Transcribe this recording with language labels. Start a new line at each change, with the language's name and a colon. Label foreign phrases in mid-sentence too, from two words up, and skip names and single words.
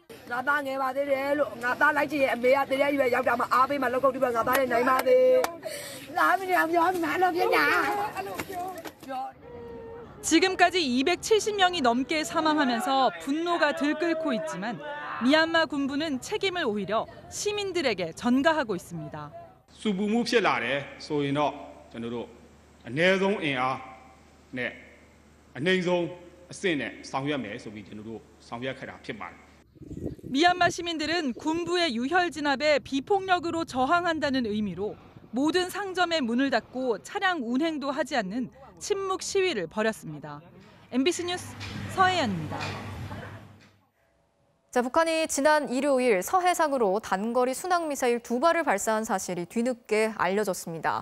Korean: 지금까지 270명이 넘게 사망하면서 분노가 들끓고 있지만 미얀마 군부는 책임을 오히려 시민들에게 전가하고 있습니다.
Burmese: ဆူပူမှုဖြစ်လာတယ်ဆိုရင်တော့ကျွန်တော်တို့အနည်းဆုံးအင်အားနဲ့အနှိမ့်ဆုံးအဆင့်နဲ့ဆောင်ရွက်မယ်ဆိုပြီးကျွန်တော်တို့ဆောင်ရွက်ခဲ့တာဖြစ်ပါတယ်.
Korean: 미얀마 시민들은 군부의 유혈 진압에 비폭력으로 저항한다는 의미로 모든 상점의 문을 닫고 차량 운행도 하지 않는 침묵 시위를 벌였습니다. MBC 뉴스 서혜연입니다. 북한이 지난 일요일 서해상으로 단거리 순항미사일 2발을 발사한 사실이 뒤늦게 알려졌습니다.